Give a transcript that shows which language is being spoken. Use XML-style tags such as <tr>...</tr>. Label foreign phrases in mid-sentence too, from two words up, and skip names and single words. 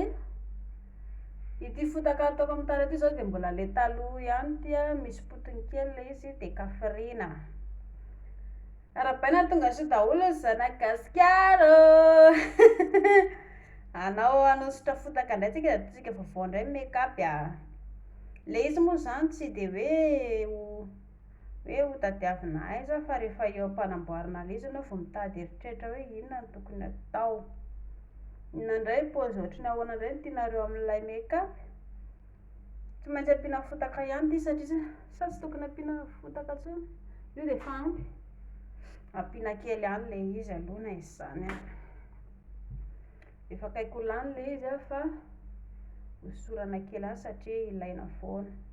<mg>Ity fotaka ataoko amin'ny tara ty zao de mbola le taloha ihany tia misy potony kely le izy de kafirina. Arabaina tonga so daholo zanagasikaro. Anao anosotra fotaka ndray tsika vaovao ndray make-up le izy moa zany tsy de hoe ho tadiavinay za fa rehefa eo ampanamboarana le izy anao vao mitady eritreritra hoe inona no tokony atao. Inandray pôzy ohatrany ahoana indray no tianareo amin'ilay make-up. Tsy maintsy ampiana fotaka ihany ty satria sa tsy tokony ampiana fotaka intsony io de fa ampy. Ampiana kely ihany le izy aloha na izy zany efa akaiko lany le izy fa hosorana kely ihany satria ilaina foana.</mg>